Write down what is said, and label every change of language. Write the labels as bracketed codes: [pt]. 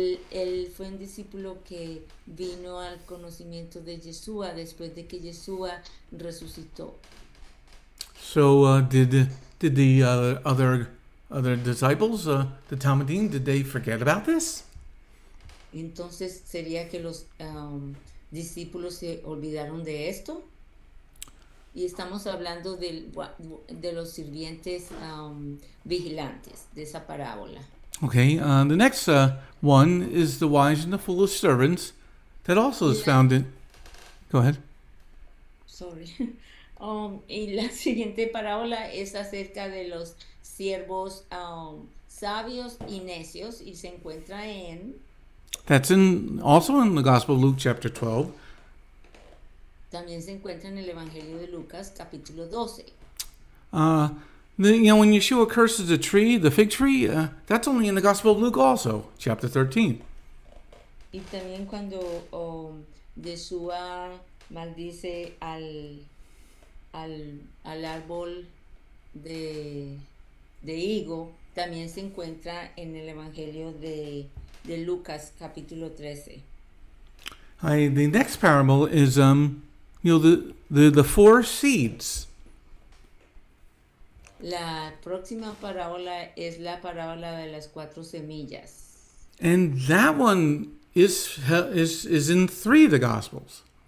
[es] Él fue un discípulo que vino al conocimiento de Yeshua después de que Yeshua resucitó. [en] So did the other disciples, the Talmudim, did they forget about this? [es] Entonces, ¿sería que los discípulos se olvidaron de esto? Y estamos hablando de los sirvientes vigilantes, de esa parábola. [en] Okay, the next one is the wise and the foolish servants. That also is found in... Go ahead. Sorry. [es] Y la siguiente parábola es acerca de los siervos sabios y necios y se encuentra en... [en] That's also in the Gospel of Luke chapter 12. [es] También se encuentra en el Evangelio de Lucas, capítulo 12. [en] When Yeshua curses the tree, the fig tree, that's only in the Gospel of Luke also, chapter 13. [es] Y también cuando Yeshua maldice al árbol de higo, también se encuentra en el Evangelio de Lucas, capítulo 13. [en] The next parable is, the four seeds. [es] La próxima parábola es la parábola de las 4 semillas. [en] And that one is in 3 of the Gospels.